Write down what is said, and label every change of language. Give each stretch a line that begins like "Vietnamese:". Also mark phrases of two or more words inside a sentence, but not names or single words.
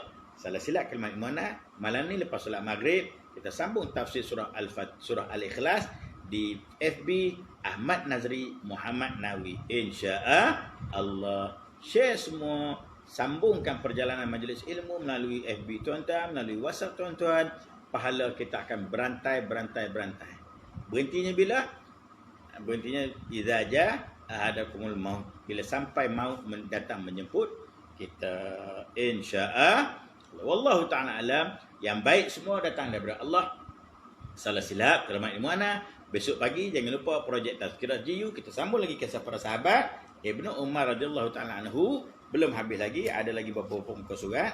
Malay: Salah silap kalimat imanah. Malam ni lepas solat maghrib, kita sambung tafsir surah Al-Ikhlas di FB Ahmad Nazri Muhammad Nawi. InsyaAllah. Share semua. Sambungkan perjalanan majlis ilmu melalui FB tuan-tuan, melalui WhatsApp tuan-tuan. Pahala kita akan berantai. Berhentinya bila? Berhentinya
Arabic: إذا جاء أحدكم الموت.
Malay: Bila sampai maut datang menjemput kita, insya-Allah.
Arabic: والله تعالى أعلم.
Malay: Yang baik semua datang daripada Allah. Salah silap kalimat ilmu ana. Besok pagi jangan lupa projek Tazkirah GU, kita sambung lagi kisah para sahabat. Ibnu Umar
Arabic: رضي الله تعالى عنه.
Malay: Belum habis lagi, ada lagi beberapa muka surat.